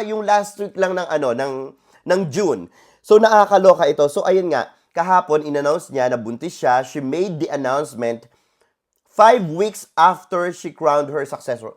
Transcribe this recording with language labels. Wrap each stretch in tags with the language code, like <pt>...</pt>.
<tl>Yung last week lang ng ng June. So nakakaloka ito. So ayun nga, kahapon inannounce niya na buntis siya.</tl> <en>She made the announcement 5 weeks after she crowned her successor.</en>